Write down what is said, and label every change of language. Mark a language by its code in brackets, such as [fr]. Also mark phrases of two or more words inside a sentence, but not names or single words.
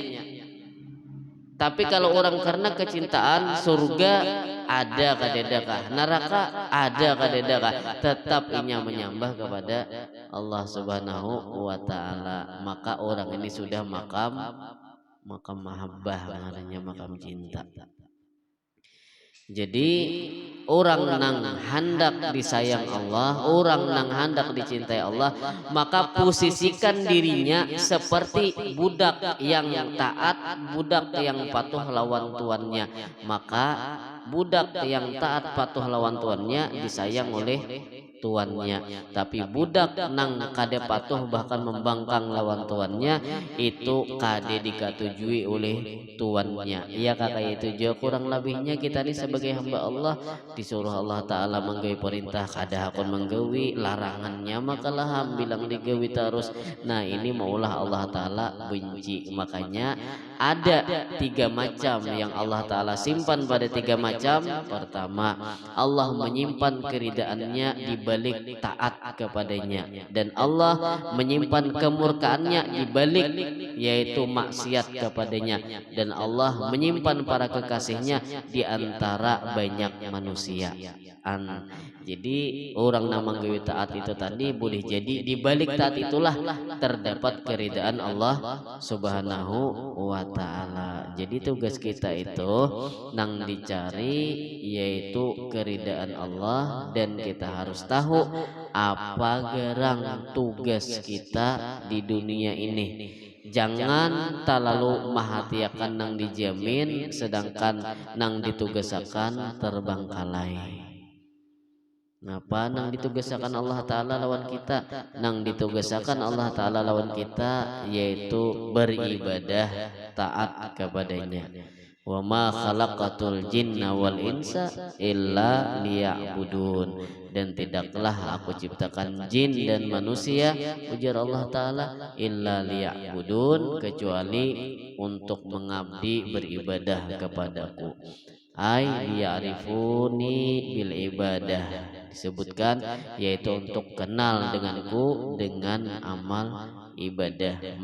[id] Tapi kalau orang karena kecintaan surga ada kadedakah neraka ada kadedakah tetap inya menyembah kepada Allah [ar] سبحانه وتعالى, [id] maka orang ini sudah makam mahabbah namanya makam cinta. Jadi orang nang hendak disayang Allah, orang nang hendak dicintai Allah, maka posisikan dirinya seperti budak yang taat, budak yang patuh lawan tuannya. Maka budak yang taat patuh lawan tuannya disayang oleh tuannya. Tapi budak nang kade patuh bahkan membangkang lawan tuannya itu kade dikatujui oleh tuannya. [bjn] Iya kakak itu juga kurang lebihnya kita ini sebagai hamba Allah disuruh Allah Ta'ala menggawi perintah kada hakun menggawi larangannya makalah bilang digawi terus. Nah ini maulah Allah Ta'ala benci. [id] Makanya ada 3 macam yang Allah Ta'ala simpan pada 3 macam. Pertama, Allah menyimpan keridaannya di balik taat kepadanya, dan Allah menyimpan kemurkaannya di balik yaitu maksiat kepadanya, dan Allah menyimpan para kekasihnya di antara banyak manusia. Jadi orang nama gawe taat itu tadi boleh jadi di balik taat itulah terdapat keridaan Allah [ar] سبحانه وتعالى. [id] Jadi tugas kita itu nang dicari yaitu keridaan Allah, dan kita harus tahu apa gerang tugas kita di dunia ini. [bjn] Jangan terlalu mahatiakan nang dijamin sedangkan nang ditugasakan terbangkalai. Napa nang ditugasakan Allah Ta'ala lawan kita? Nang ditugasakan Allah Ta'ala lawan kita yaitu beribadah taat kepadanya. [ar] وما خلقت الجن والإنس إلا ليعبدون, [id] dan tidaklah aku ciptakan jin dan manusia ujar Allah Ta'ala [ar] إلا ليعبدون, [id] kecuali untuk mengabdi beribadah kepadaku. [ar] أي ليعرفوني بالعبادة, [id] disebutkan yaitu untuk kenal denganku dengan amal ibadah.